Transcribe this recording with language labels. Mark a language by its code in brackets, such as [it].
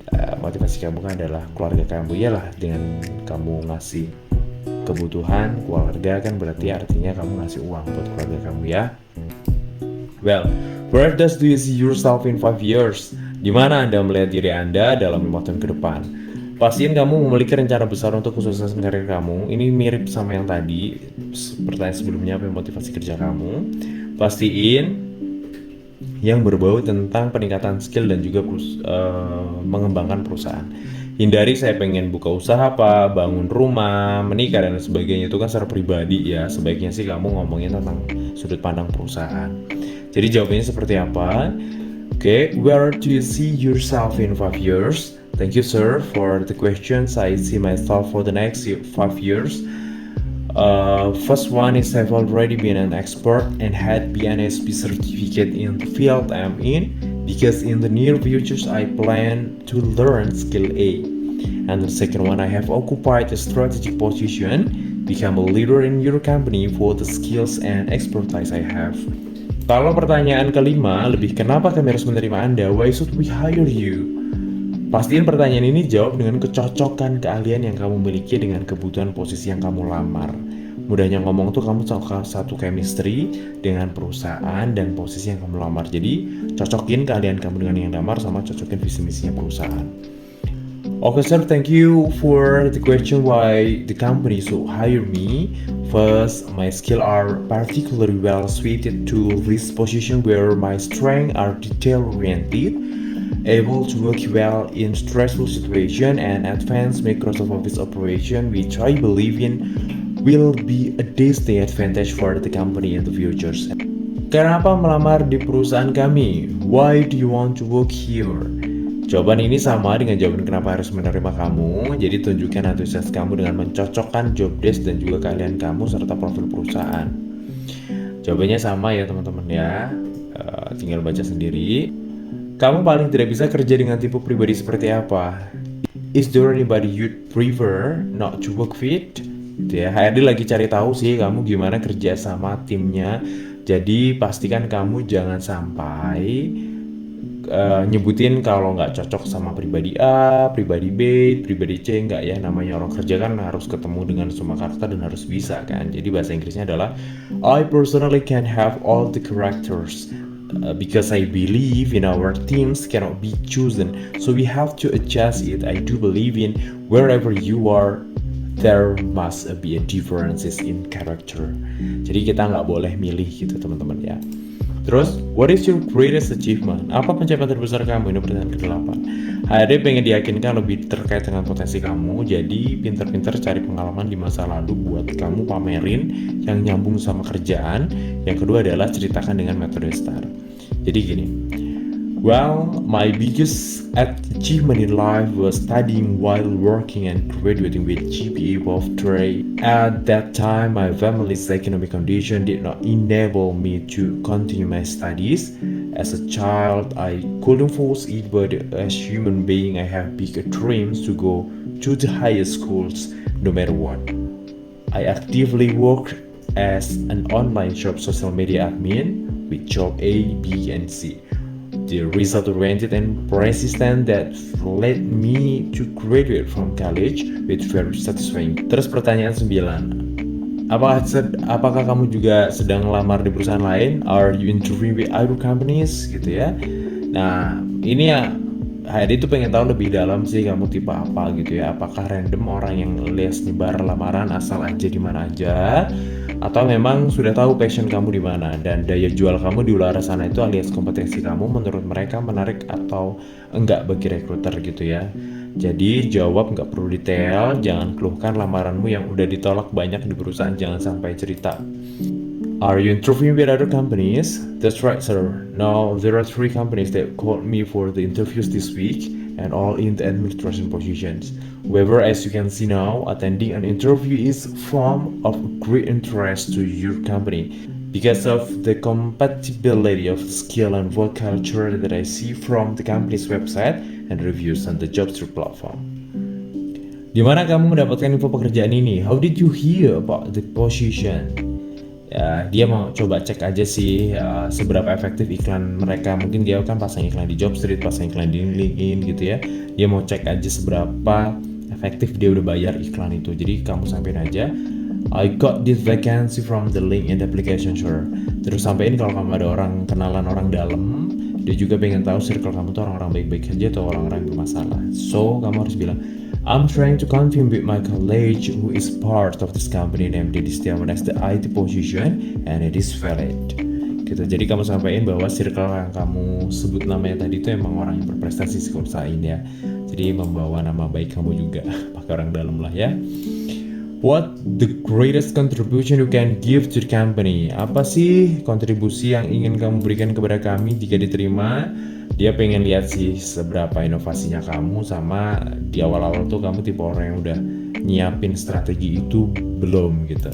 [id] Motivasi kamu kan adalah keluarga kamu. Iyalah, dengan kamu ngasih kebutuhan keluarga kan berarti artinya kamu ngasih uang buat keluarga kamu ya. [en] Well, where does do you see yourself in 5 years? [id] Di mana Anda melihat diri Anda dalam 5 tahun ke depan? Pastiin kamu memiliki rencana besar untuk kesuksesan karir kamu. Ini mirip sama yang tadi, pertanyaan sebelumnya, apa yang motivasi kerja kamu. Pastiin yang berbau tentang peningkatan skill dan juga mengembangkan perusahaan. Hindari saya pengen buka usaha apa, bangun rumah, menikah dan sebagainya, itu kan secara pribadi ya. Sebaiknya sih kamu ngomongin tentang sudut pandang perusahaan. Jadi jawabannya seperti apa? [en] Okay, where do you see yourself in 5 years? Thank you, sir, for the questions. I see myself for the next 5 years. First one is I've already been an expert and had BNSP certificate in the field I'm in, because in the near future I plan to learn skill A. And the second one, I have occupied a strategic position, become a leader in your company for the skills and expertise I have. [id] Kalau pertanyaan kelima, lebih kenapa kami harus menerima Anda? [en] Why should we hire you? [id] Pastiin pertanyaan ini jawab dengan kecocokan keahlian yang kamu miliki dengan kebutuhan posisi yang kamu lamar. Mudahnya ngomong tuh, kamu satu chemistry dengan perusahaan dan posisi yang kamu lamar. Jadi cocokin keahlian kamu dengan yang lamar sama cocokin visi misinya perusahaan. [en] Okay, sir, thank you for the question why the company should hire me. First, my skills are particularly well suited to this position where my strengths are detail-oriented, able to work well in stressful situation and advance Microsoft Office operation, which I believe in will be a distinct advantage for the company in the future. [id] Kenapa melamar di perusahaan kami? [en] Why do you want to work here? [id] Jawaban ini sama dengan jawaban kenapa harus menerima kamu. Jadi tunjukkan antusias kamu dengan mencocokkan job desk dan juga keahlian kamu serta profil perusahaan. Jawabannya sama ya teman-teman ya. Tinggal baca sendiri. Kamu paling tidak bisa kerja dengan tipe pribadi seperti apa? [en] Is there anybody you'd prefer not to work with? [id] Gitu ya. HRD lagi cari tahu sih kamu gimana kerja sama timnya. Jadi pastikan kamu jangan sampai nyebutin kalau nggak cocok sama pribadi A, pribadi B, pribadi C, nggak ya. Namanya orang kerja kan harus ketemu dengan semua karakter dan harus bisa kan. Jadi bahasa Inggrisnya adalah [en] I personally can have all the characters. Because I believe in our teams cannot be chosen, so we have to adjust it. I do believe in wherever you are, there must be a differences in character. [id] Jadi kita nggak boleh milih gitu teman-teman ya. Terus, [en] what is your greatest achievement? [id] Apa pencapaian terbesar kamu? Ini pertanyaan ke-8. HRD pengen diyakinkan lebih terkait dengan potensi kamu, jadi pinter-pinter cari pengalaman di masa lalu buat kamu pamerin yang nyambung sama kerjaan. Yang kedua adalah ceritakan dengan metode STAR. Jadi gini, [en] well, my biggest achievement in life was studying while working and graduating with GPA above 3. At that time, my family's economic condition did not enable me to continue my studies. As a child, I couldn't force it, but as human being, I have bigger dreams to go to the higher schools, no matter what. I actively work as an online shop social media admin with job A, B, and C. The result-oriented and persistent that led me to graduate from college with very satisfying. [id] Terus pertanyaan 9. Apakah kamu juga sedang melamar di perusahaan lain? [en] Are you interviewing with other companies? [id] Gitu ya. Nah, ini ya HRD itu pengen tahu lebih dalam sih kamu tipe apa gitu ya. Apakah random orang yang lias nyebar lamaran asal aja di mana aja, atau memang sudah tahu passion kamu di mana dan daya jual kamu di luar sana itu alias kompetensi kamu menurut mereka menarik atau enggak bagi rekruter gitu ya. Jadi jawab, nggak perlu detail, jangan keluhkan lamaranmu yang udah ditolak banyak di perusahaan, jangan sampai cerita [en] Are you interviewing with other companies? That's right, sir. Now, there are 3 companies that called me for the interviews this week, and all in the administration positions. However, as you can see now, attending an interview is form of great interest to your company because of the compatibility of skill and work culture that I see from the company's website and reviews on the Jobstreet platform. [id] Di mana kamu mendapatkan info pekerjaan ini? [en] How did you hear about the position? [id] Ya, dia mau coba cek aja sih seberapa efektif iklan mereka. Mungkin dia kan pasang iklan di Jobstreet, pasang iklan di LinkedIn gitu ya. Dia mau cek aja seberapa efektif dia udah bayar iklan itu. Jadi kamu sampein aja, [en] I got this vacancy from the LinkedIn application, sure. [id] Terus sampein kalau kamu ada orang kenalan orang dalam, dia juga pengen tahu circle kamu tuh orang-orang baik-baik aja atau orang-orang yang bermasalah. [en] So [id] kamu harus bilang, [en] I'm trying to confirm with my colleague who is part of this company named Deddy Setiawan as the IT position and it is valid. [id] Gitu. Jadi kamu sampaikan bahwa circle yang kamu sebut namanya tadi itu emang orang yang berprestasi usahain ya. Jadi membawa nama baik kamu juga pakai orang dalam lah ya. [en] What the greatest contribution you can give to the company? [id] Apa sih kontribusi yang ingin kamu berikan kepada kami jika diterima? Dia pengen lihat sih seberapa inovasinya kamu, sama di awal-awal tuh kamu tipe orang yang udah nyiapin strategi itu belum gitu.